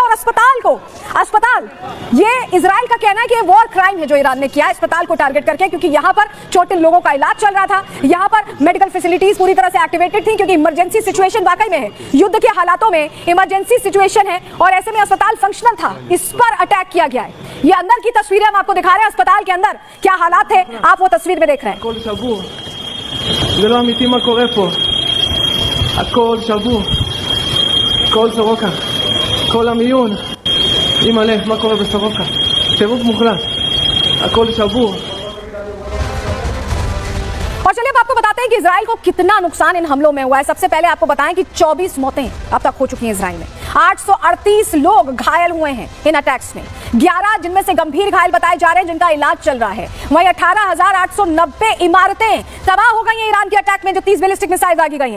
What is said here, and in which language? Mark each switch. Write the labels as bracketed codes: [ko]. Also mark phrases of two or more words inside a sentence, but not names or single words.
[hi] और अस्पताल, ये इजराइल का कहना है कि [en] war crime [hi] है जो ईरान ने किया है अस्पताल को टारगेट करके, क्योंकि यहां पर चोटिल लोगों का इलाज चल रहा था। यहां पर [en] medical facilities [hi] पूरी तरह से एक्टिवेटेड थी, क्योंकि [en] emergency situation [hi] वाकई में है, युद्ध के हालातों में [en] emergency situation [hi] है, और ऐसे में अस्पताल फंक्शनल था। इस पर अटैक किया गया है। ये अंदर की तस्वीरें हम आपको दिखा रहे हैं, अस्पताल के अंदर क्या हालात है आप वो तस्वीर में देख रहे हैं। [he] זה לא אמיתי מה קורה פה, הכל שבור, כל סורוקה, כל המיון, אימא לב, מה קורה בסורוקה, טירוף מוחלט, הכל שבור। [hi] और चलिए अब आपको बताते हैं कि इजराइल को कितना नुकसान इन हमलों में हुआ है। सबसे पहले आपको बताएं कि 24 मौतें अब तक हो चुकी हैं इजराइल में। 838 लोग घायल हुए हैं इन अटैक्स में, 11 जिनमें से गंभीर घायल बताए जा रहे हैं जिनका इलाज चल रहा है। वहीं 18,890 इमारतें तबाह हो गई हैं ईरान के अटैक में, जो 30 [en] ballistic missile [hi] दागी गई हैं।